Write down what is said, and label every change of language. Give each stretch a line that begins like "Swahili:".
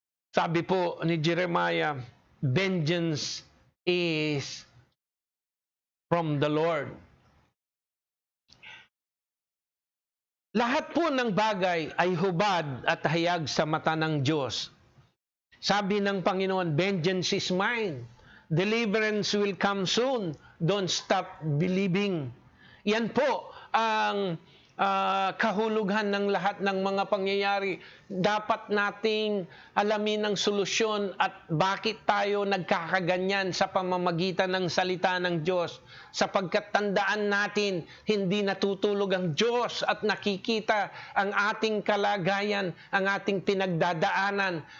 Filipino: Sabi po ni
English: Jeremiah, vengeance is from the Lord.
Filipino: Lahat po ng bagay ay hubad at hayag sa mata ng Diyos. Sabi ng Panginoon,
English: vengeance is mine. Deliverance will come soon. Don't stop believing.
Filipino: Yan po ang kahulugan ng lahat ng mga pangyayari dapat nating alamin ang solusyon at bakit tayo nagkakaganyan sa pamamagitan ng salita ng Diyos. Sapagkat tandaan natin, hindi natutulog ang Diyos at nakikita ang ating kalagayan, ang ating pinagdadaanan.